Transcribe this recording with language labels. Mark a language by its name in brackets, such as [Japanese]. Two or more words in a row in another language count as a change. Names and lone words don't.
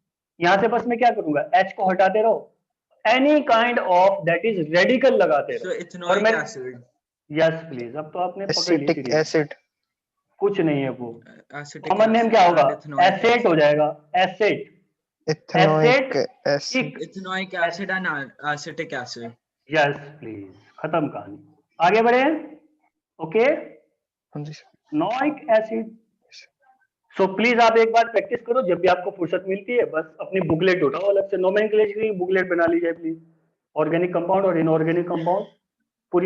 [Hindi] यहाँ से बस मैं क्या करूंगा? H को हटाते रहो, [English] any kind of that is radical [Hindi] लगाते [English] So [Hindi] रहो. और [English] ethanoic [Hindi] मैं, [English] acid. yes please, [Hindi] अब तो आपने पकड़ ली [English] Acetic [Hindi] सीरीज. [English] acid. [Hindi] कुछ नहीं है वो. [English] Acetic common name acid [Hindi] क्या होगा? [English] and ethanoic [Hindi] एसेट हो [English] acid. [Hindi] जाएगा. एसेट, [English] Ethanoic [Hindi] एसेट, [English] acid. इक. Ethanoic acid and acetic acid. yes please, [Hindi] खत्म कहानी. आगे बढ़े. ओके, हाँ जी, sir. [English] noic acid. [Hindi] सो प्लीज आप एक बार प्रैक्टिस करो जब भी आपको फुर्सत मिलती है. बस अपनी बुकलेट उठाओ, अलग से नोमेनक्लेचर की बुकलेट बना लीजिए प्लीज. [English] organic compound [Hindi] और [English] inorganic compound [Hindi] पूरी.